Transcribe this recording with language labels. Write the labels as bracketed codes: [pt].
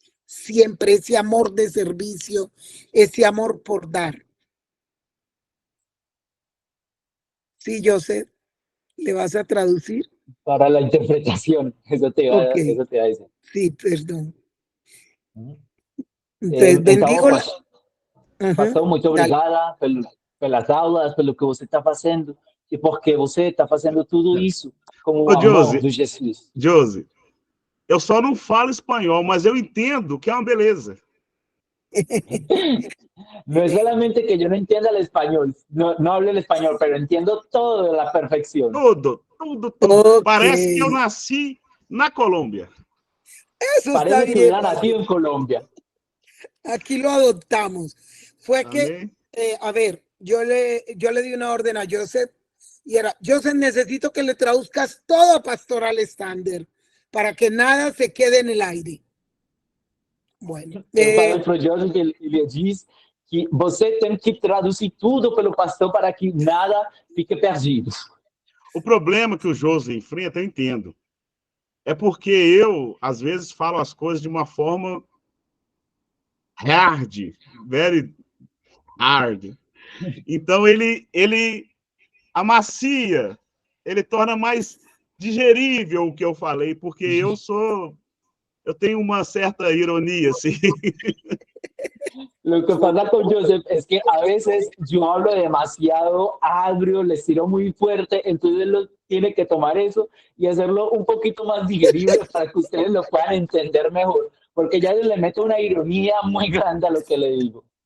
[es] Siempre ese amor de servicio, ese amor por dar. Sí, Joseph, ¿le vas a traducir? Para la interpretación, eso te iba a decir. Sí, perdón. Entonces, bendigo la... [pt] Pastor, muito obrigada pelas aulas, pelo que você está fazendo e porque você está fazendo tudo isso como um amor do Jesus. Josi, eu só não falo espanhol, mas eu entendo que é uma beleza. [es] No es solamente que yo no entienda el español, no hablo el español, pero entiendo todo de la perfección. [pt] Tudo. Okay. Parece que eu nasci na Colômbia. [es] Eso parece que hubiera nacido en Colombia. Aquí lo adoptamos. Fue que, a ver, yo le di una orden a Joseph y era, Joseph, necesito que le traduzcas todo a Pastor Alexander para que nada se quede en el aire. Bueno. [pt] Eu falei para o Joseph e ele diz que você tem que traduzir tudo pelo pastor para que nada fique perdido. O problema que o José enfrenta, eu entendo. É porque eu, às vezes, falo as coisas de uma forma [en] hard, very hard. [pt] Então, ele amacia, ele torna mais digerível o que eu falei, porque eu tenho uma certa ironia, assim. [es] Lo que pasa con Joseph es que a veces yo hablo demasiado agrio, les tiro muy fuerte, entonces él tiene que tomar eso y hacerlo un poquito más digerible para que ustedes lo puedan entender mejor, porque ya le meto una ironía muy grande a lo que le digo.